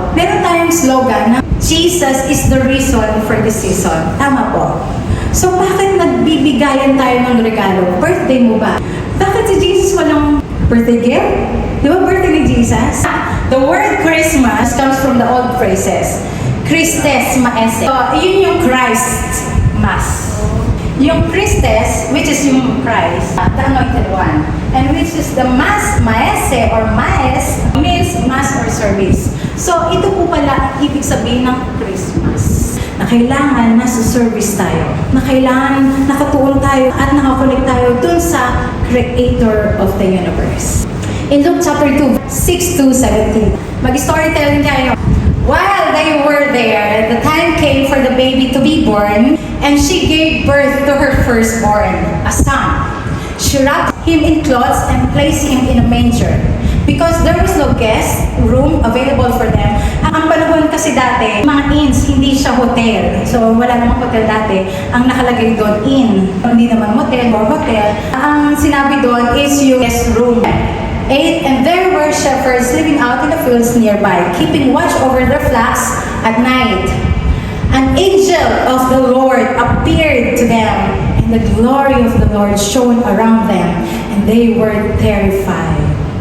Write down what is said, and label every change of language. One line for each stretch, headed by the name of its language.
Filipino: Meron tayong slogan na
English: Jesus is the reason for this season.
Filipino: Tama po. So bakit nagbibigayan tayo ng regalo? Birthday mo ba? Bakit si Jesus walang birthday gift? Di ba birthday ni Jesus?
English: The word Christmas comes from the old phrases. Christes maese.
Filipino: So, yun yung Christ Mass. Yung Christes, which is yung Christ, the anointed one.
English: And which is the Mass, maese or maes, means Mass or service.
Filipino: So, ito po pala ang ibig sabihin ng Christmas. Na kailangan nasa service tayo. Na kailangan nakatuon tayo at nakakunik tayo dun sa Creator of the universe. In Luke chapter 2, 6-17, mag-storytelling tayo.
English: While they were there, the time came for the baby to be born, and she gave birth to her firstborn, a son. She wrapped him in cloths and placed him in a manger, because there was no guest room available for them.
Filipino: Ang panahon kasi dati, mga inns, hindi siya hotel. So, wala namang hotel dati. Ang nakalagay doon, inn. Hindi naman motel or hotel. Ang sinabi doon is yung guest room.
English: 8, and there were shepherds living out in the fields nearby, keeping watch over their flocks at night. An angel of the Lord appeared to them, and the glory of the Lord shone around them, and they were terrified.